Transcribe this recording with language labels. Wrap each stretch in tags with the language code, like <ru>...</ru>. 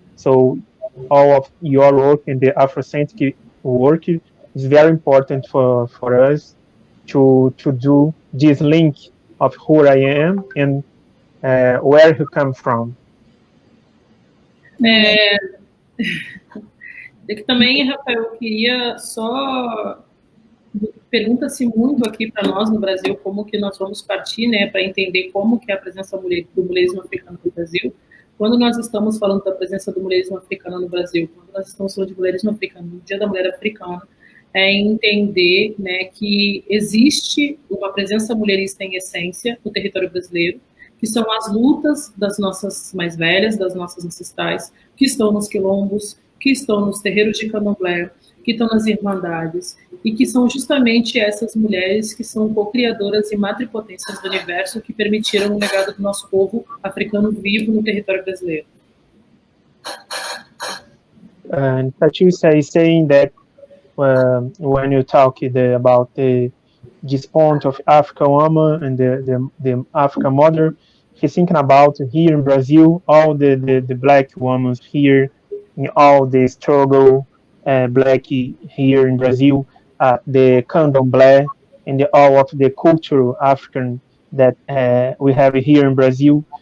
<en>So all of your work in the Afrocentric work is very important for us to do this link of who I am and where you come from.</en> <pt>Que também, Rafael, eu queria só... Pergunta-se muito aqui para nós no Brasil como que nós vamos partir, né, para entender como que é a presença do mulherismo africano no Brasil. Quando nós estamos falando da presença do mulherismo africano no Brasil, quando nós estamos falando de mulherismo africano, no Dia da Mulher Africana, é entender, né, que existe uma presença mulherista em essência no território brasileiro, que são as lutas das nossas mais velhas, das nossas ancestrais, que estão nos quilombos, que estão nos terreiros de candomblé, que estão nas irmandades, e que são justamente essas mulheres que são co-criadoras e matripotências do universo que permitiram o legado do nosso povo africano vivo no território brasileiro.</pt> <en>And Patricia is saying that when you talk about this point of African woman and the African mother, he's thinking about here in Brazil, all the black women here, in all the struggle black here in Brazil, the candomblé, and all of the cultural African that we have here in Brazil.</en>